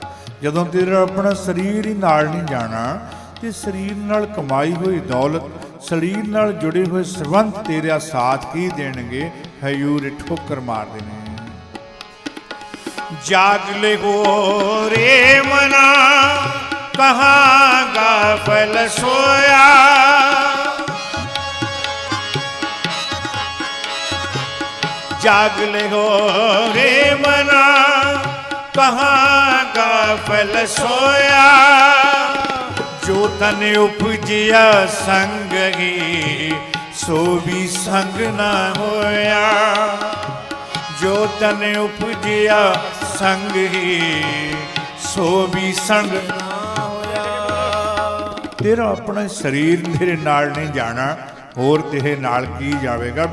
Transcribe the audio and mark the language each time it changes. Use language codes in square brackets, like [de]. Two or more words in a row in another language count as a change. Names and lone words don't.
[pa] ਜਦੋਂ ਤੇਰਾ ਆਪਣਾ ਸਰੀਰ ਹੀ ਨਾਲ ਨਹੀਂ ਜਾਣਾ, ਤੇ ਸਰੀਰ ਨਾਲ ਕਮਾਈ ਹੋਈ ਦੌਲਤ, ਸਰੀਰ ਨਾਲ ਜੁੜੇ ਹੋਏ ਸੰਬੰਧ ਤੇਰਾ ਸਾਥ ਕੀ ਦੇਣਗੇ। ਹਜ਼ੂਰ ਠੋਕਰ ਮਾਰਦੇ ਨੇ। [hi] जाग ले हो रे मना, कहाँ गाफल सोया। जाग ले हो रे मना, कहाँ गाफल सोया। जो तन उपजिया संग ही, सो भी संग ना होया। जो तन उपजिया संग ही, सो भी संग ना होया। [pa] ਤੇਰਾ ਅਪਣਾ ਸਰੀਰ ਤੇਰੇ ਨਾਲ ਨਹੀਂ ਜਾਣਾ, ਹੋਰ ਤੇਰੇ ਨਾਲ ਕੀ ਜਾਵੇਗਾ।